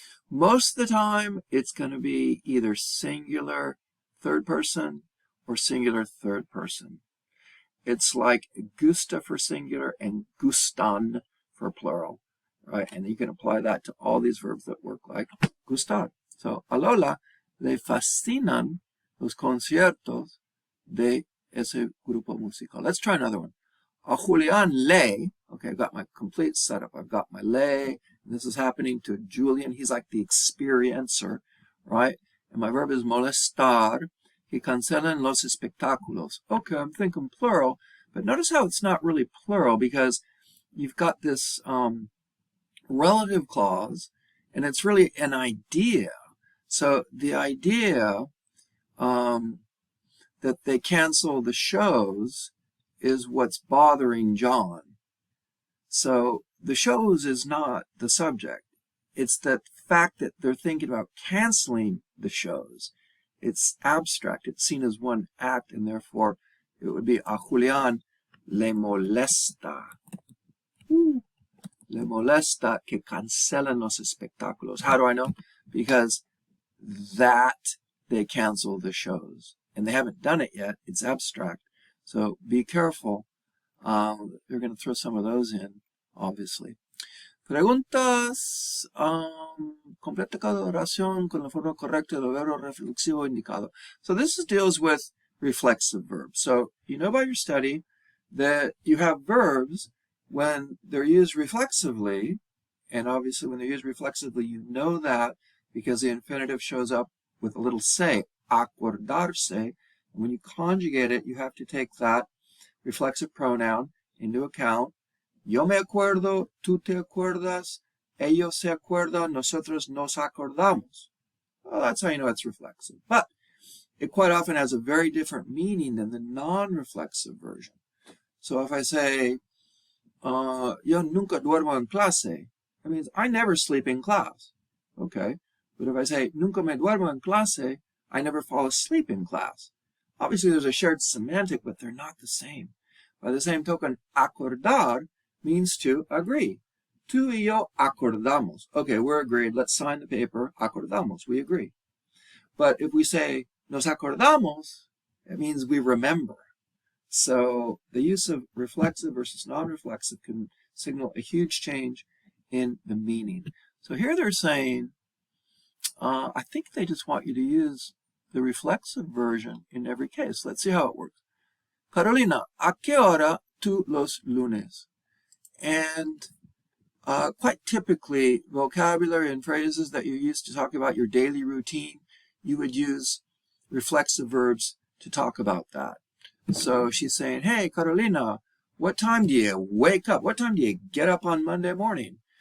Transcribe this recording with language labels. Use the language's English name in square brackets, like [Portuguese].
[English] Most of the time, it's going to be either singular third person or singular third person. It's like gusta for singular and gustan for plural, right? And you can apply that to all these verbs that work like gustar. [Spanish] So, a Lola le fascinan los conciertos de ese grupo musical. [English] Let's try another one. [Spanish] A Julián le, [English] okay, I've got my complete setup. I've got my le, and this is happening to Julian. He's like the experiencer, right? And my verb is molestar. [Spanish] Que cancelan los espectáculos. [English] Okay, I'm thinking plural, but notice how it's not really plural because you've got this relative clause, and it's really an idea. So the idea that they cancel the shows is what's bothering John. So the shows is not the subject. It's the fact that they're thinking about canceling the shows. It's abstract. It's seen as one act, and therefore it would be [Spanish] a Julián le molesta. Le molesta que cancelen los espectáculos. [English] How do I know? Because that they cancel the shows. And they haven't done it yet. It's abstract. So be careful. They're going to throw some of those in, obviously. [Spanish] Preguntas. Completa cada oración con la forma correcta del verbo reflexivo indicado. [English] So this deals with reflexive verbs. So you know by your study that you have verbs when they're used reflexively, and obviously when they're used reflexively, you know that because the infinitive shows up with a little se, acordarse. And when you conjugate it, you have to take that reflexive pronoun into account. [Spanish] Yo me acuerdo, tú te acuerdas, ellos se acuerdan, nosotros nos acordamos. [English] Well, that's how you know it's reflexive. But it quite often has a very different meaning than the non-reflexive version. So if I say, [Spanish] yo nunca duermo en clase, [English] that means I never sleep in class. Okay. But if I say, [Spanish] nunca me duermo en clase, [English] I never fall asleep in class. Obviously, there's a shared semantic, but they're not the same. By the same token, acordar means to agree. [Spanish] Tú y yo acordamos. [English] Okay, we're agreed. Let's sign the paper. Acordamos. We agree. But if we say, [Spanish] nos acordamos, [English] it means we remember. So the use of reflexive versus non-reflexive can signal a huge change in the meaning. So here they're saying, I think they just want you to use the reflexive version in every case. Let's see how it works. [Spanish] Carolina, ¿a qué hora tú los lunes? [English] And quite typically, vocabulary and phrases that you're used to talk about your daily routine, you would use reflexive verbs to talk about that. So she's saying, hey, Carolina, what time do you wake up? What time do you get up on Monday morning?